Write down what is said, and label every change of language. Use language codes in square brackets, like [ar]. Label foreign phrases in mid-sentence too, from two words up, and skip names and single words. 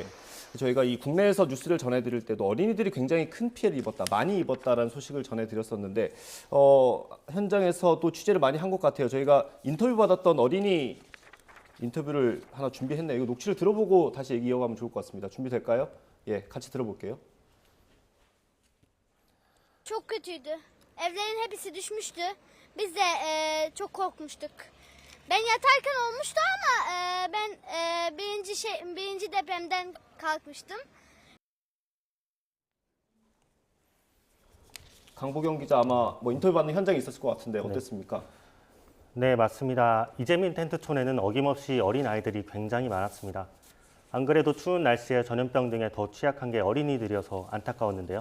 [ko] 저희가 이 국내에서 뉴스를 전해드릴 때도 어린이들이 굉장히 큰 피해를 입었다, 많이 입었다라는 소식을 전해드렸었는데 현장에서 또 취재를 많이 한 것 같아요. 저희가 인터뷰 받았던 어린이 인터뷰를 하나 준비했네요. 이거 녹취를 들어보고 다시 얘기 이어가면 좋을 것 같습니다. 준비될까요? 예, 같이 들어볼게요. [tr] Çok kötüydü. Evlerin hepsi düşmüştü. Biz de çok korkmuştuk. Ben yatarken olmuştu ama ben birinci depremden kalkmıştım. [ko] 강보경 기자 아마 인터뷰 받는 현장에 있었을 것 같은데 어땠습니까? 네, 맞습니다. 이재민 텐트촌에는 어김없이 어린 아이들이 굉장히 많았습니다. 안 그래도 추운 날씨에 전염병 등에 더 취약한 게 어린이들이어서 안타까웠는데요.